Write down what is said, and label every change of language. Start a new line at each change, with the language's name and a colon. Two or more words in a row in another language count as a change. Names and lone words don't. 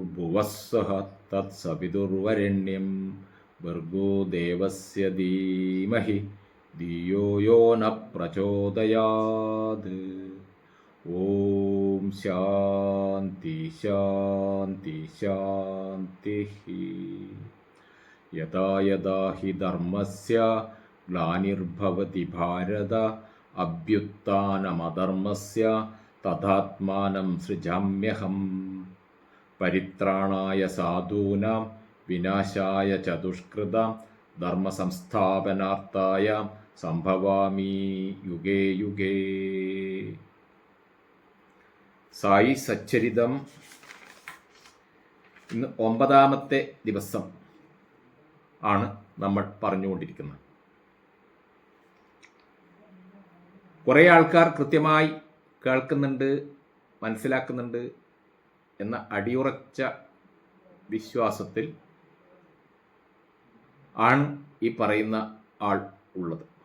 Sanskrit: ഭുവസ്വഹ തത്സവിതുർവരണ്യം ഭർഗോ ദേവസ്യ ധീമഹി ധിയോ യോ ന പ്രചോദയാത്. ഓം ശാന്തി ശാന്തി ശാന്തി. യഥാ യഥാ ഹി ധർമ്മസ്യ ഗ്ലാനിർഭവതി ഭാരത അഭ്യുത്ഥാനമധർമ്മസ്യ തഥാത്മാനം സൃജാമ്യഹം. പരിത്രാണായ സാധൂനാം വിനാശായ ച ദുഷ്കൃതാം ധർമ്മസംസ്ഥാപനാർത്ഥായ സംഭവാമി യുഗേ യുഗേ.
Malayalam: സായി സച്ചരിതം ഇന്ന് 9ാമത്തെ ദിവസം ആണ് നമ്മൾ പറഞ്ഞുകൊണ്ടിരിക്കുന്നത്. കുറേ ആൾക്കാർ കൃത്യമായി കേൾക്കുന്നുണ്ട്, മനസ്സിലാക്കുന്നുണ്ട് എന്ന അടിയുറച്ച വിശ്വാസത്തിൽ ആണ് ഈ പറയുന്ന ആൾ ഉള്ളത്.